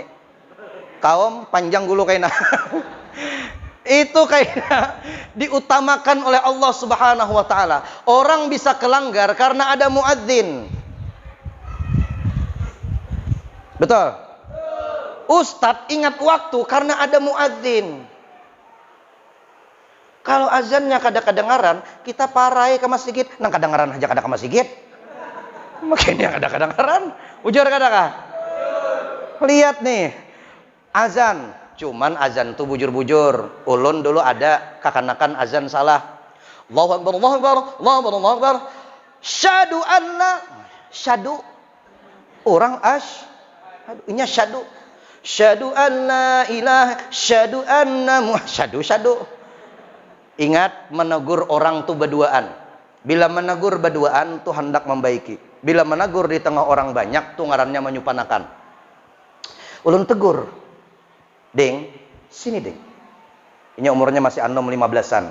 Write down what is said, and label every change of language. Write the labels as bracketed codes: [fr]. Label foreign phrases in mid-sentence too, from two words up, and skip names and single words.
[bjn] Kaum panjang gulu kaina. Itu kaina diutamakan oleh [ar] الله سبحانه وتعالى. [bjn] Orang bisa kelanggar karena ada muadzin. Betul? Ustadz ingat waktu karena ada muadzin. Kalau azannya kada kedengaran, kita parai ke masjid. Nang kedengaran aja kada ke masjid. Makanya kada kedengaran. Ujar kada kah? Lihat nih, azan. Cuman azan tuh bujur-bujur. Ulun dulu ada kakanakan azan salah. [ar] الله أكبر، الله أكبر، الله أكبر، الله أكبر. شدو أنّ. [bjn] Syadu. Orang inya syadu. [ar] شدو أنّ إله. شدو أنّ شدو، شدو. [bjn] Ingat, menegur orang tuh berduaan. Bila menegur berduaan tuh hendak membaiki. Bila menegur di tengah orang banyak tuh ngarannya menyupanakan. Ulun tegur. Ding, sini ding. Ini umurnya masih anom 15-an.